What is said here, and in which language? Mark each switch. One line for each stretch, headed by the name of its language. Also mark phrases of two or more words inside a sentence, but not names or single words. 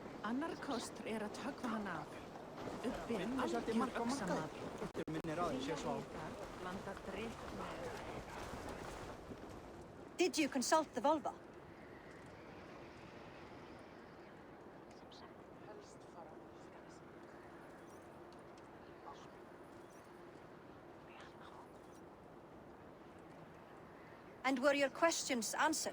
Icelandic: Annar kostur að höggva hann af. Uppi algjör öxamaður. Blanda drykk með...
English: Did you consult the vulva? And were your questions answered?